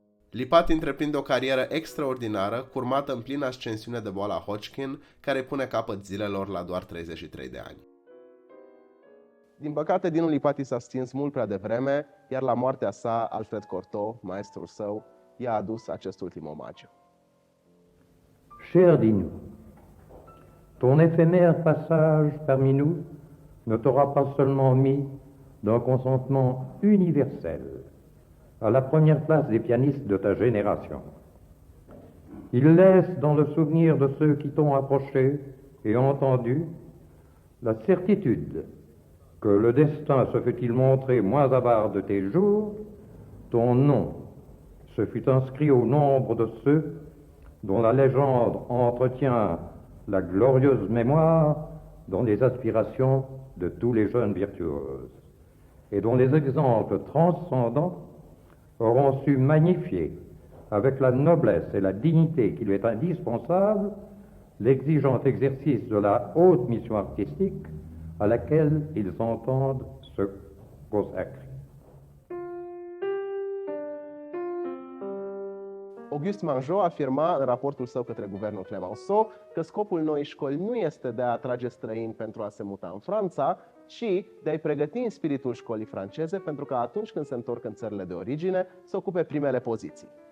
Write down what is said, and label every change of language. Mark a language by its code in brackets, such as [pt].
[ro] Lipati întreprinde o carieră extraordinară, curmată în plină ascensiune de boala Hodgkin, care pune capăt zilelor la doar 33 de ani. Din păcate, Dinu Lipati s-a stins mult prea devreme, iar la moartea sa, Alfred Cortot, maestrul său, i-a adus acest ultim omagiu. [fr] Cher Dinu, ton éphémère passage parmi nous ne t'aura pas seulement mis d'un consentement universel à la première place des pianistes de ta génération. Il laisse dans le souvenir de ceux qui t'ont approché et entendu la certitude que le destin se fût-il montré moins avare de tes jours, ton nom se fut inscrit au nombre de ceux dont la légende entretient la glorieuse mémoire dans les aspirations de tous les jeunes virtuoses, et dont les exemples transcendants auront su magnifier, avec la noblesse et la dignité qui lui est indispensable, l'exigeant exercice de la haute mission artistique à laquelle ils entendent se consacrer. [ro] Auguste Manjot afirma în raportul său către guvernul Clemenceau că scopul noii școli nu este de a atrage străini pentru a se muta în Franța, ci de a-i pregăti în spiritul școlii franceze pentru că atunci când se întorc în țările de origine să ocupe primele poziții.